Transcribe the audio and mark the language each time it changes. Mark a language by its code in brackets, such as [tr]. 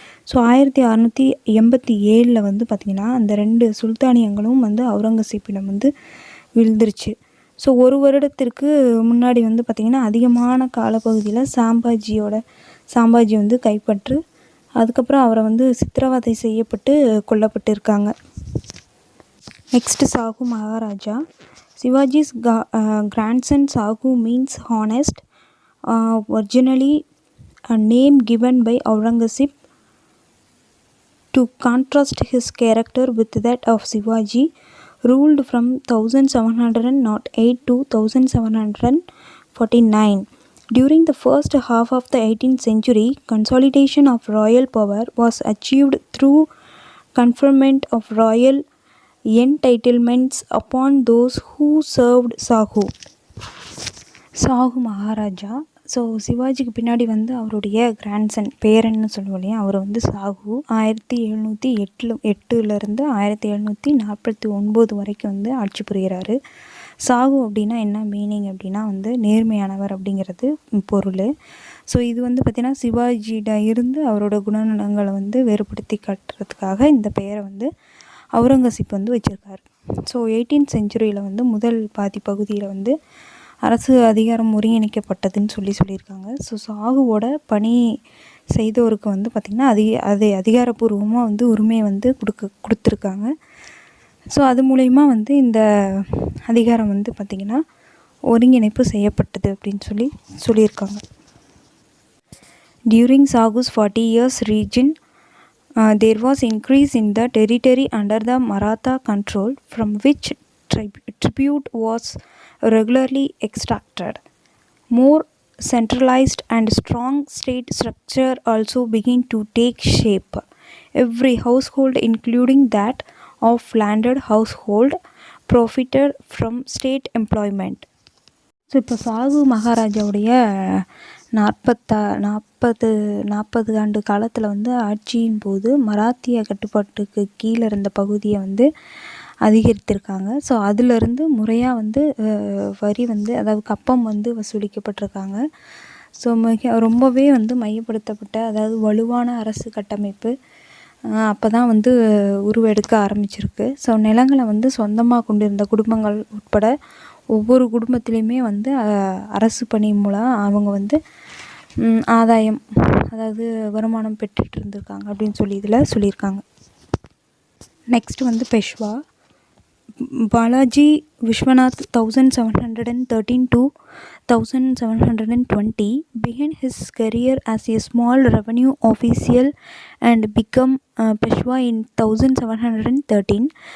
[ta] So 1687 பார்த்திங்கன்னா அந்த 2 சுல்தானியங்களும் அவுரங்கசீப்பிடம் விழுந்துருச்சு. ஸோ ஒரு வருடத்திற்கு முன்னாடி பார்த்திங்கன்னா அதிகமான காலப்பகுதியில் சாம்பாஜி கைப்பற்று அதுக்கப்புறம் அவரை சித்திரவதை செய்யப்பட்டு கொல்லப்பட்டு இருக்காங்க. Next Sahoo Maharaja. [en] Shivaji's grandson Sahu means honest. Originally a name given by Aurangzeb to contrast his character with that of Shivaji, ruled from 1708 to 1749. During the first half of the 18th century, consolidation of royal power was achieved through conferment of royal entitlements upon those who served Sahu. [ta] Sahoo Maharaja. So சிவாஜிக்கு பின்னாடி அவருடைய grandson பேரன்னு சொல்லுவோம் இல்லையா, அவர் சாகு 1708 1749 வரைக்கும் ஆட்சி புரிகிறாரு. சாகு அப்படின்னா என்ன meaning அப்படின்னா நேர்மையானவர் அப்படிங்கிறது பொருள். ஸோ இது பார்த்திங்கன்னா சிவாஜியிட இருந்து அவரோட குணநலங்களை வேறுபடுத்தி காட்டுறதுக்காக இந்த பெயரை அவுரங்கசீப் வச்சுருக்காரு. ஸோ 18th செஞ்சுரியில் முதல் பாதி பகுதியில் அரசு அதிகாரம் ஒருங்கிணைக்கப்பட்டதுன்னு சொல்லியிருக்காங்க. ஸோ சாகுவோட பணி செய்தோருக்கு பார்த்திங்கன்னா அதிகாரப்பூர்வமாக உரிமையை கொடுத்துருக்காங்க. ஸோ அது மூலயமா இந்த அதிகாரம் பார்த்திங்கன்னா ஒருங்கிணைப்பு செய்யப்பட்டது அப்படின்னு சொல்லியிருக்காங்க. [en] During Sagu's 40 years region, there was increase in the territory under the Maratha control, from which tribute was regularly extracted. More centralized and strong state structure also began to take shape. Every household, including that of landed household, profited from state employment. [ta] So இப்போ சாகு மகாராஜாவுடைய 40 ஆண்டு காலத்தில் ஆட்சியின் போது மராத்திய கட்டுப்பாட்டுக்கு கீழே இருந்த பகுதியை அதிகரித்திருக்காங்க. ஸோ அதிலிருந்து முறையாக வரி அதாவது கப்பம் வசூலிக்கப்பட்டிருக்காங்க. ஸோ ரொம்பவே மையப்படுத்தப்பட்ட, அதாவது வலுவான அரசு கட்டமைப்பு, அப்போ தான் வந்து உருவெடுக்க ஆரம்பிச்சிருக்கு. ஸோ நிலங்களை வந்து சொந்தமாக கொண்டிருந்த குடும்பங்கள் உட்பட ஒவ்வொரு குடும்பத்துலேயுமே வந்து அரசு பணி மூலம் அவங்க வந்து ஆதாயம், அதாவது வருமானம் பெற்றுட்டு இருந்திருக்காங்க அப்படின்னு சொல்லி இதில் சொல்லியிருக்காங்க. நெக்ஸ்ட் வந்து Peshwa. [en] Balaji Vishwanath 1713 to 1720 began his career as a small revenue official and became Peshwa in 1713.